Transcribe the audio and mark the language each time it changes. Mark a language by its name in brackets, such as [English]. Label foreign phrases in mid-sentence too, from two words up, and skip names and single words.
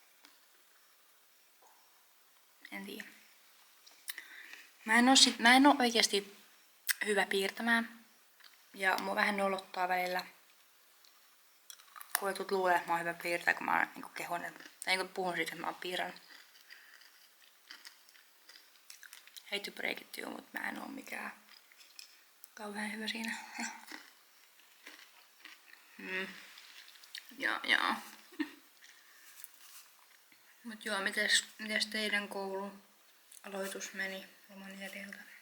[Finnish] En tiedä. Mä en oo oikeesti hyvä piirtämään. Ja mua vähän nolottaa välillä. Kun jotkut luulee, että mä oon hyvä piirtää, kun mä niinku kehon, tai niinku puhun siitä, että mä oon piirrannut. [English] Hate to break it to you, [Finnish] mut mä en oo mikään kauhean hyvä siinä. Joo. Mut joo, mites teidän koulun aloitus meni loman jäljiltä?